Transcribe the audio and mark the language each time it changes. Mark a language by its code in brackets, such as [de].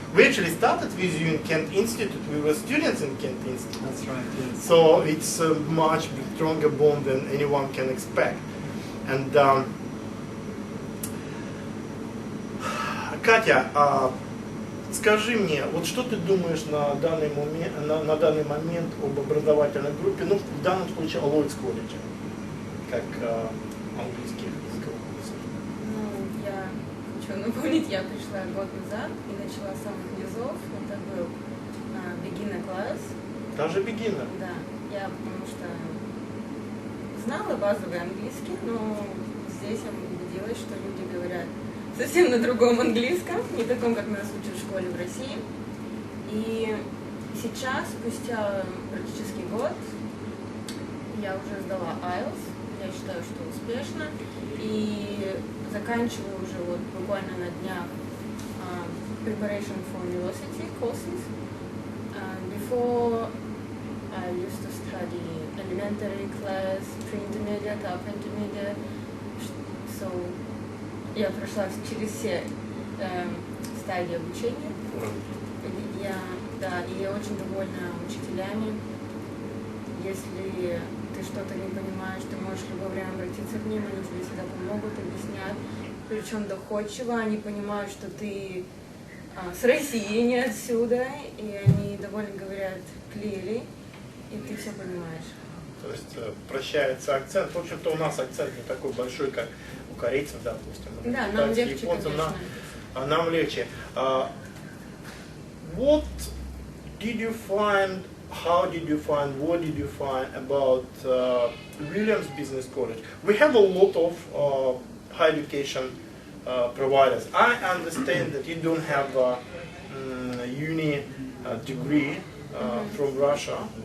[en] We actually started with you in Kent Institute. We were students in Kent Institute. That's right, yes. So it's a much stronger bond than anyone can expect. [ru] And Катя, скажи мне, вот что ты думаешь на данный момент об образовательной группе, ну, в данном случае о Ллойдс Колледже, как английский языковой курс? Ну, я хочу напомнить, я пришла год назад и начала с самых низов. Это был beginner класс. Даже beginner? Да, я потому что знала базовый английский, но здесь я убедилась, что люди говорят совсем на другом английском, не таком, как нас учат в школе в России. И сейчас, спустя практически год, я уже сдала IELTS, я считаю, что успешно, и заканчиваю уже вот буквально на днях [en] preparation for university courses. Before I used to study elementary class, pre-intermediate, upper intermediate, so [ru] я прошла через все стадии обучения. И я очень довольна учителями. Если ты что-то не понимаешь, ты можешь в любое время обратиться к ним, они тебе всегда помогут, объяснят. Причем доходчиво, они понимают, что ты с России, не отсюда, и они довольно говорят clearly, и ты все понимаешь. То есть прощается акцент. В общем-то, у нас акцент не такой большой, как у корейцев, допустим. Да, нам легче, японцам, конечно. Нам легче. [en] What did you find, how did you find, what did you find about Vильямс Бизнес Колледж? We have a lot of higher education providers. I understand that you don't have a uni degree from Russia.